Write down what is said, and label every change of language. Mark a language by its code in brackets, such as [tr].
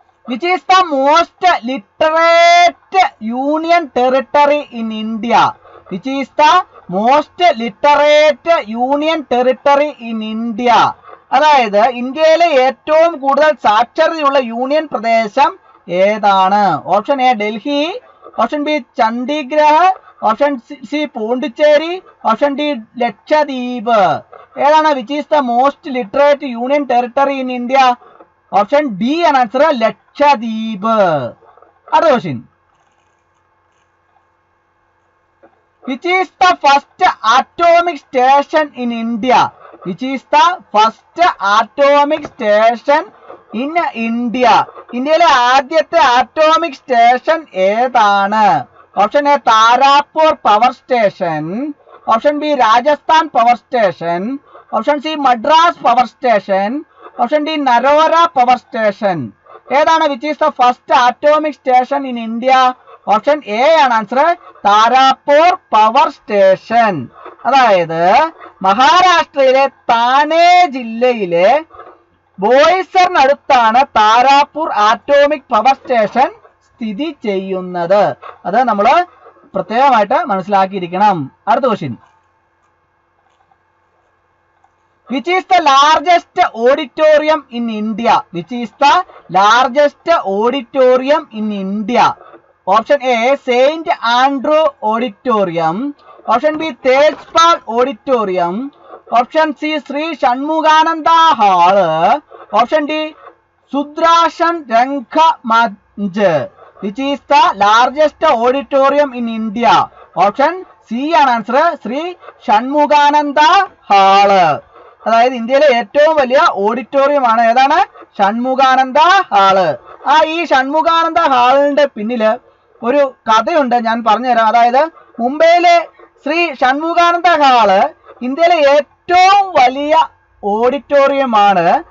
[en] Which is the most literate union territory in India? Which is the most literate union territory in India? [ml] അതായത് ഇന്ത്യയിലെ ഏറ്റവും കൂടുതൽ സാക്ഷരതയുള്ള union പ്രദേശം ഏതാണ്? Option A Delhi, option B Chandigarh, option C Pondicherry, option D Lakshadweep. ഏതാണ് [en] Which is the most literate union territory in India? [ml] Option D ആണ് answer, Lakshadweep. അടുത്ത question. [en] Which is the first atomic station in India? Which is the first atomic station in India? [ml] ഇന്ത്യയിലെ ആദ്യത്തെ atomic station ഏതാണ്? Option A Tarapur power station, option B Rajasthan power station, option C Madras power station, option D നരോര power station. ഏതാണ് [en] Which is the first atomic station in India? Option A [ml] ആണ് [en] Answer, Tarapur power station. [ml] അതായത് മഹാരാഷ്ട്രയിലെ താനെ ജില്ലയിലെ ബോയ്സറിനടുത്താണ് Tarapur atomic power station സ്ഥിതി ചെയ്യുന്നത്. അത് നമ്മൾ പ്രത്യേകമായിട്ട് മനസ്സിലാക്കിയിരിക്കണം. അടുത്ത question. [en] Which is the largest auditorium in India? Which is the largest auditorium in India? Option A Saint Andrew Auditorium, option B Tejpal Auditorium, option C Sri Shanmugananda Hall, option D Sudrashan Rangamanch. Which is the largest auditorium in India? Option C [ml] ആണ് answer, Shri Shanmukhananda hall. അതായത് ഇന്ത്യയിലെ ഏറ്റവും വലിയ auditorium ആണ് ഏതാണ്? Shanmukhananda hall. ഈ ഷൺമുഖാനന്ദ ഹാളിന്റെ പിന്നില് ഒരു കഥയുണ്ട്, ഞാൻ പറഞ്ഞുതരാം. അതായത് മുംബൈയിലെ ശ്രീ ഷൺമുഖാനന്ദ ഹാള് ഇന്ത്യയിലെ ഏറ്റവും വലിയ ഓഡിറ്റോറിയമാണ്.